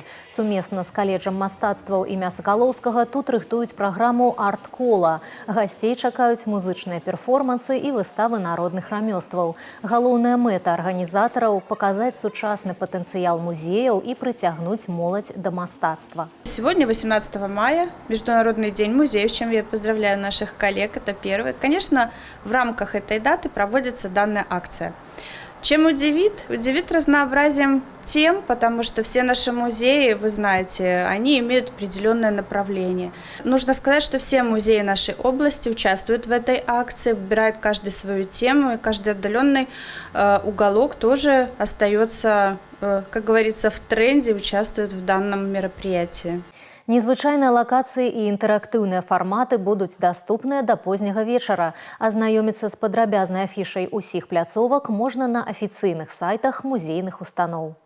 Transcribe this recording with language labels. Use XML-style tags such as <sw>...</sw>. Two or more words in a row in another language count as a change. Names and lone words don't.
<be>Сумесна з каледжам мастацтваў імя Сакалоўскага тут рыхтуюць праграму «Арт-кола». Гасцей чакаюць музычныя перформансы і выставы народных рамёстваў. Галоўная мэта арганізатараў – паказаць сучасны патэнцыял музеяў і прыцягнуць моладзь да мастацтва.</be> <ru>Сегодня, 18 мая, Международный день музеев, с чем я поздравляю наших коллег, это первый. Конечно, в рамках этой даты проводится данная акция. Чем удивит? Удивит разнообразием тем, потому что все наши музеи, вы знаете, они имеют определенное направление. Нужно сказать, что все музеи нашей области участвуют в этой акции, выбирают каждый свою тему, и каждый отдаленный уголок тоже остается, как говорится, в тренде, участвует в данном мероприятии.</ru> <be>Незвычайныя лакацыі і інтэрактыўныя фарматы будуць даступныя да позняга вечара. Азнаёміцца з падрабязнай афішай усіх пляцовак можна на афіцыйных сайтах музейных устаноў.</be>